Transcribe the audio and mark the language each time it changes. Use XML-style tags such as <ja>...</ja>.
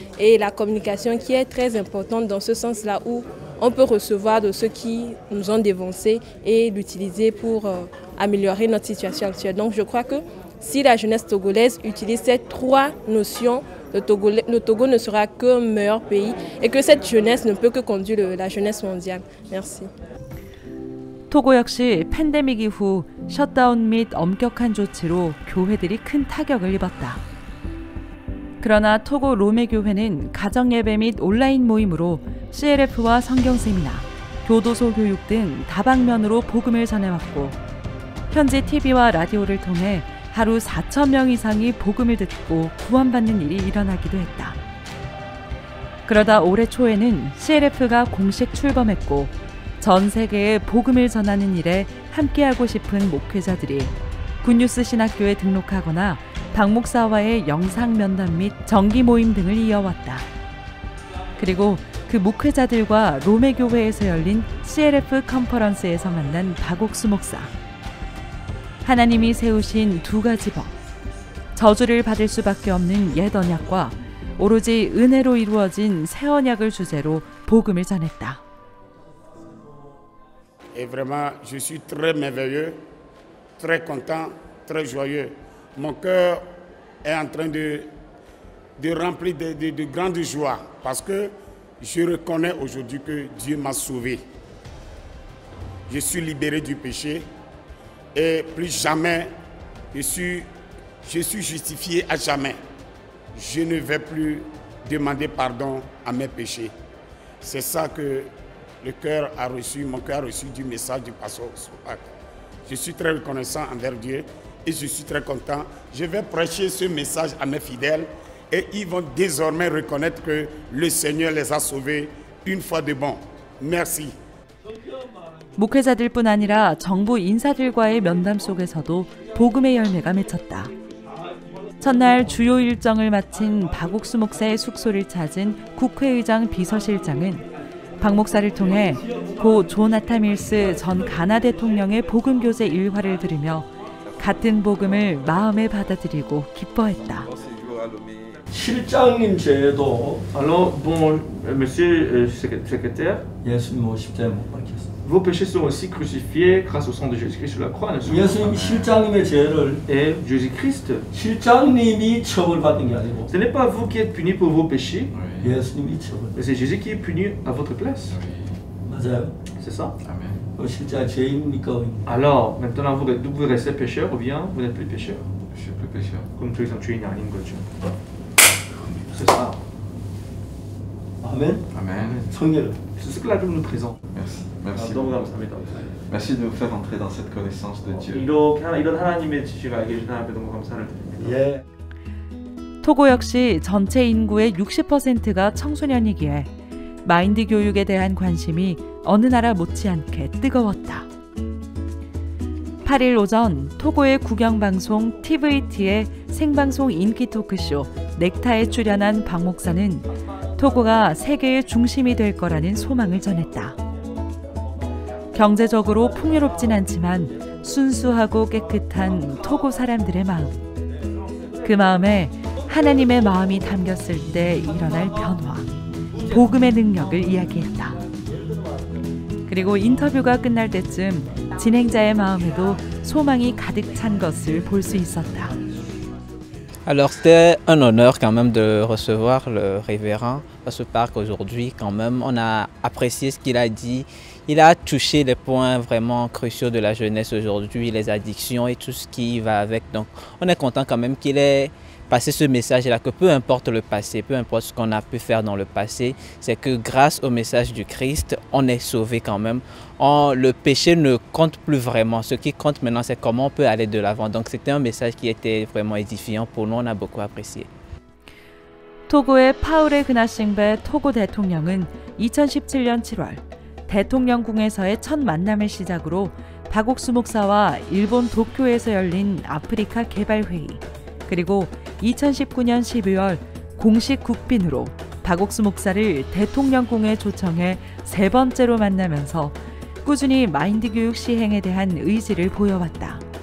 <fr>Et la communication qui est très importante dans ce sens-là où on peut recevoir de ceux qui nous ont dévancés et l'utiliser pour améliorer notre situation actuelle. Donc je crois que si la jeunesse togolaise utilise ces trois notions, le Togo ne sera qu'un meilleur pays et que cette jeunesse ne peut que conduire la jeunesse mondiale. Merci.</fr> <ko>토고 역시 팬데믹 이후 셧다운 및 엄격한 조치로 교회들이 큰 타격을 입었다. 그러나 토고 로메 교회는 가정예배 및 온라인 모임으로 CLF와 성경 세미나, 교도소 교육 등 다방면으로 복음을 전해왔고 현지 TV와 라디오를 통해 하루 4,000명 이상이 복음을 듣고 구원받는 일이 일어나기도 했다. 그러다 올해 초에는 CLF가 공식 출범했고 전 세계에 복음을 전하는 일에 함께하고 싶은 목회자들이 굿뉴스 신학교에 등록하거나 박 목사와의 영상 면담 및 정기 모임 등을 이어왔다. 그리고 그 목회자들과 로메 교회에서 열린 CLF 컨퍼런스에서 만난 박옥수 목사. 하나님이 세우신 두 가지 법, 저주를 받을 수밖에 없는 옛 언약과 오로지 은혜로 이루어진 새 언약을 주제로 복음을 전했다.</ko> <fr>Et vraiment, je suis très merveilleux, très content, très joyeux. Mon cœur est en train de remplir de grande joie parce que je reconnais aujourd'hui que Dieu m'a sauvé. Je suis libéré du péché. Et plus jamais, je suis justifié à jamais. Je ne vais plus demander pardon à mes péchés. C'est ça que mon cœur a reçu du message du pasteur Soupak. Je suis très reconnaissant envers Dieu et je suis très content. Je vais prêcher ce message à mes fidèles et ils vont désormais reconnaître que le Seigneur les a sauvés une fois de bon. Merci.</fr> <ko>목회자들뿐 아니라 정부 인사들과의 면담 속에서도 복음의 열매가 맺혔다. 첫날 주요 일정을 마친 박옥수 목사의 숙소를 찾은 국회의장 비서실장은 박 목사를 통해 고 조나탄 밀스 전 가나 대통령의 복음교제 일화를 들으며 같은 복음을 마음에 받아들이고 기뻐했다. 실장님 죄도</ko> <fr>Alors, bon, monsieur secrétaire,</fr> <ko>예수님 십자가에 못 박혔습니다.</ko> <fr>vos péchés sont aussi crucifiés grâce au sang de Jésus-Christ sur la croix.</fr> <ko>예수님 실장님의 죄를</ko> <fr>Et Jésus-Christ,</fr> <ko>실장님이 처벌받은 게 아니고</ko> <fr>ce n'est pas vous qui êtes puni pour vos péchés,</fr> <ko>예수님이 처벌.</ko> <fr>mais c'est Jésus qui est puni à votre place.</fr> <ko>맞아요.</ko> <fr>C'est ça?</fr> <ko>그 실제 죄인입니까?</ko> <fr>Alors, maintenant, vous pouvez rester pécheur ou bien vous n'êtes plus pécheur. Je suis plus pécheur. Comme tu es un</fr> <ko>주인이 아닌 거죠.</ko> <fr>C'est ça.</fr> <ko>아멘.</ko> <fr>Amen.</fr> <ko>성령.</ko> <fr>C'est ce que la Bible nous présente. Merci. Merci.</fr> <ko>너무 감사합니다.</ko> <fr>Merci de nous faire entrer dans cette connaissance de Dieu.</fr> <ko>이런 하나님의 지시가 알게 해주신 하나님께 너무 감사를 드립니다. 예. 토고 역시 전체 인구의 60%가 청소년이기에 마인드 교육에 대한 관심이 어느 나라 못지않게 뜨거웠다. 8일 오전 토고의 국영방송 TVT의 생방송 인기 토크쇼 넥타에 출연한 박 목사는 토고가 세계의 중심이 될 거라는 소망을 전했다. 경제적으로 풍요롭진 않지만 순수하고 깨끗한 토고 사람들의 마음. 그 마음에 하나님의 마음이 담겼을 때 일어날 변화, 복음의 능력을 이야기했다. 그리고 인터뷰가 끝날 때쯤 진행자의 마음에도 소망이 가득 찬 것을 볼 수 있었다.</ko> <fr>Alors c'était un honneur quand même de recevoir le révérend à ce parc aujourd'hui. Quand même, on a apprécié ce qu'il a dit. Il a touché les points vraiment cruciaux de la jeunesse aujourd'hui, les addictions et tout ce qui va avec. Donc on est content quand même qu'il ait passé ce message-là, que peu importe le passé, peu importe ce qu'on a pu faire dans le passé, c'est que grâce au message du Christ, on est sauvé quand même. Le péché ne compte plus vraiment. Ce qui compte maintenant, c'est comment on peut aller de l'avant. Donc c'était un message qui était vraiment édifiant pour nous, on a beaucoup apprécié.</fr> <ko>토고의 파울의 그나싱베 토고 대통령은 2017년 7월 대통령궁에서의 첫 만남을 시작으로 박옥수 목사와 일본 도쿄에서 열린 아프리카 개발회의, 그리고 2019년 12월 공식 국빈으로 박옥수 목사를 대통령궁에 초청해 세 번째로 만나면서 꾸준히 마인드 교육 시행에 대한 의지를 보여왔다.</ko>